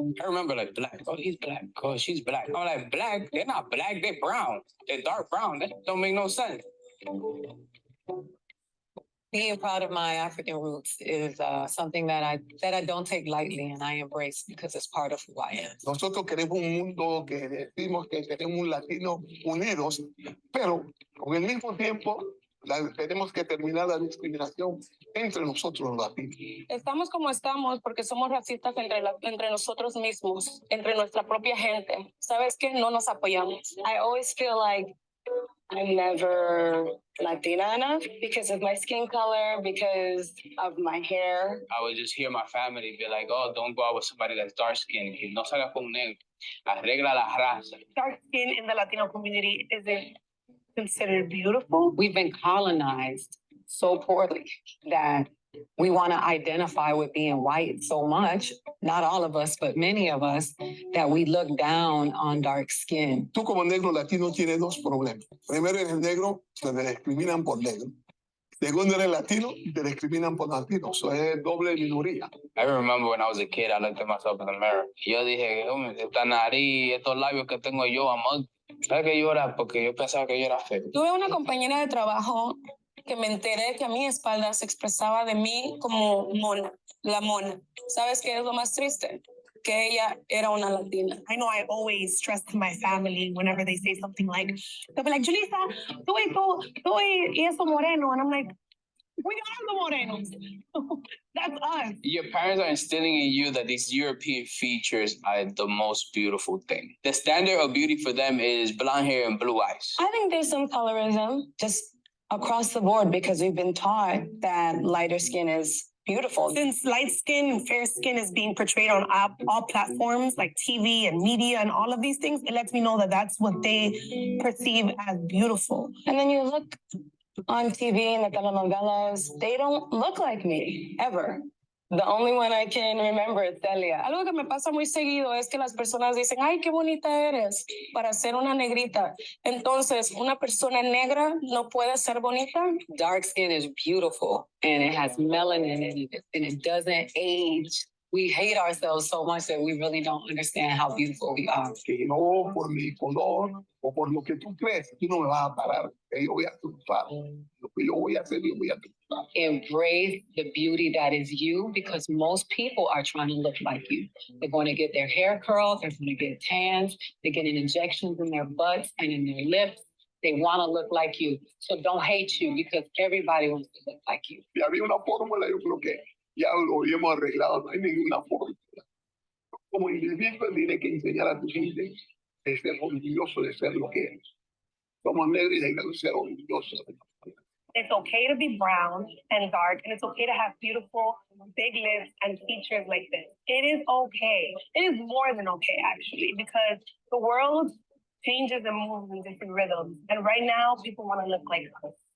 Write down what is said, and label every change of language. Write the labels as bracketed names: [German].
[English] I remember like black, oh, he's black, oh, she's black. I'm like, black? They're not black, they're brown. They're dark brown. That don't make no sense. Being proud of my African roots is something that I don't take lightly, and I embrace because it's part of who I am. [Spanish] Nosotros queremos un mundo que decimos que tenemos un latino unidos, pero con el mismo tiempo tenemos que terminar la discriminación entre nosotros los latinos. Estamos como estamos porque somos racistas entre nosotros mismos, entre nuestra propia gente. ¿Sabes qué? No nos apoyamos. [English] I always feel like I'm never Latina enough because of my skin color, because of my hair. I would just hear my family be like, oh, don't go out with somebody that's dark skinned. [Spanish] No salgas con un negro. Arregla la raza. [English] Dark skin in the Latino community isn't considered beautiful. We've been colonized so poorly that we want to identify with being white so much, not all of us, but many of us, that we look down on dark skin. [Spanish] Tú como negro latino tienes dos problemas. Primero, eres negro, te discriminan por negro. Segundo, eres latino, te discriminan por latino. Eso es doble minoría. [English] I remember when I was a kid, I looked at myself in the mirror. [Spanish] Yo dije, esta nariz, estos labios que tengo yo, amor. ¿Sabes que yo era? Porque yo pensaba que yo era feo. Tuve una compañera de trabajo que me enteré que a mi espalda se expresaba de mí como mona, la mona. ¿Sabes qué es lo más triste? Que ella era una latina. [English] I know I always stress to my family whenever they say something like, they'll be like, Julissa, [Spanish] tú y eso moreno. [English] And I'm like, we are the morenos. That's us. Your parents are instilling in you that these European features are the most beautiful thing. The standard of beauty for them is blonde hair and blue eyes. I think there's some colorism just across the board because we've been taught that lighter skin is beautiful. Since light skin and fair skin is being portrayed on all platforms like TV and media and all of these things, it lets me know that that's what they perceive as beautiful. And then you look on TV and the telenovelas, they don't look like me, ever. The only one I can remember is Celia. [Spanish] Algo que me pasa muy seguido es que las personas dicen, ay, qué bonita eres para ser una negrita. Entonces, una persona negra no puede ser bonita. [English] Dark skin is beautiful, and it has melanin in it, and it doesn't age we hate ourselves so much that we really don't understand how beautiful we are. [Spanish] Que no por mi color o por lo que tú crees, tú no me vas a parar. Que yo voy a triunfar. Lo que yo voy a hacer, yo voy a triunfar. [English] Embrace the beauty that is you, because most people are trying to look like you. They're going to get their hair curled, they're going to get tans, they're getting injections in their butts and in their lips. They want to look like you. So don't hate you, because everybody wants to look like you. [Spanish] Si había una fórmula, yo creo que ya lo habíamos arreglado, no hay ninguna fórmula. Como individuo, tiene que enseñar a tu gente de ser orgulloso de ser lo que eres. Somos negros y debemos ser orgullosos. [English] It's okay to be brown and dark, and it's okay to have beautiful big lips and features like this. It is okay. It is more than okay, actually, because the world changes and moves in different rhythms. And right now, people want to look like us.